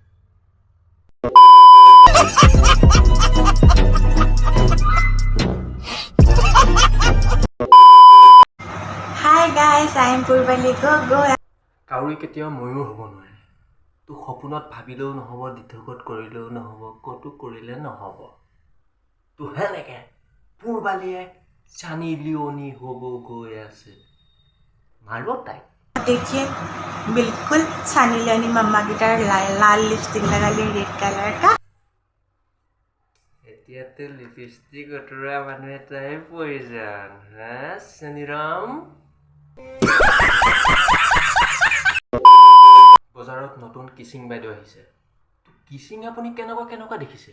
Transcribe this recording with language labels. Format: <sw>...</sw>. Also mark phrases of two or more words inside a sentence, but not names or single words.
<en>Hi guys, I am Purvali Gogo.</en> <as>কাউৰী কেতিয়াও ময়ূৰ হ'ব নোৱাৰে। তোক সপোনত ভাবিলেও নহ'ব, দিঠকত কৰিলেও নহ'ব, ক'তো কৰিলে নহ'ব। তো সেনেকে পূৰ্বালীয়ে চানি লিঅ'নি হ'ব গৈ আছে। মাৰিব তাইক।</as> <hi>देखिए बिल्कुल सनी लियोनी मम्मा की तरह लाल लिपस्टिक लगा ली</hi> <en>red color</en> <hi>का।</hi> <as>এতিয়াতো লিপষ্টিক অতৰা মানুহ এটাই প্ৰয়োজন, হা চেনিৰাম? বজাৰত নতুন কিচিং বাইদেউ আহিছে। কিচিং আপুনি কেনেকুৱা দেখিছে?</as>